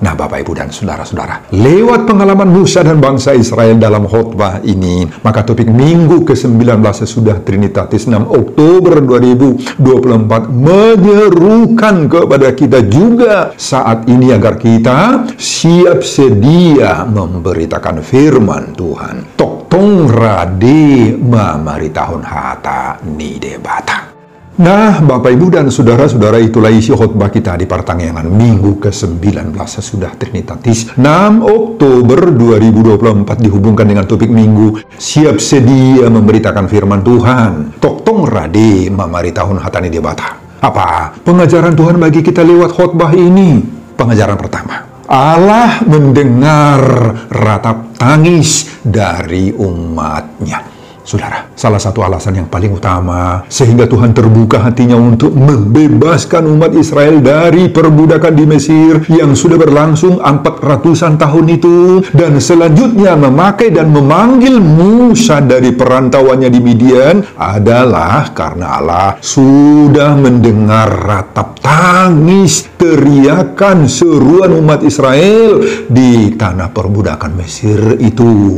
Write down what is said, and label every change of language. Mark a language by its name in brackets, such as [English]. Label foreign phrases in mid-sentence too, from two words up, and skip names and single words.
[Indonesian] Nah, Bapak, Ibu, dan Saudara-saudara, lewat pengalaman Musa dan bangsa Israel dalam khotbah ini, maka topik minggu ke-19 sesudah Trinitatis 6 Oktober 2024 menyerukan kepada kita juga saat ini agar kita siap sedia memberitakan firman Tuhan. [Batak Toba] Tok tong rade mamaritaon hata ni debata. [Indonesian] Nah, Bapak, Ibu, dan Saudara-saudara, itulah isi khotbah kita di pertengahan minggu ke-19 sesudah Trinitatis 6 Oktober 2024 dihubungkan dengan topik minggu siap sedia memberitakan firman Tuhan. [Batak Toba] Tok tong rade mamaritaon hata ni debata. [Indonesian] Apa pengajaran Tuhan bagi kita lewat khotbah ini? Pengajaran pertama, Allah mendengar ratap tangis dari umatnya. Saudara, salah satu alasan yang paling utama sehingga Tuhan terbuka hatinya untuk membebaskan umat Israel dari perbudakan di Mesir yang sudah berlangsung 400-an tahun itu, dan selanjutnya memakai dan memanggil Musa dari perantauannya di Midian adalah karena Allah sudah mendengar ratap tangis, teriakan, seruan umat Israel di tanah perbudakan Mesir itu.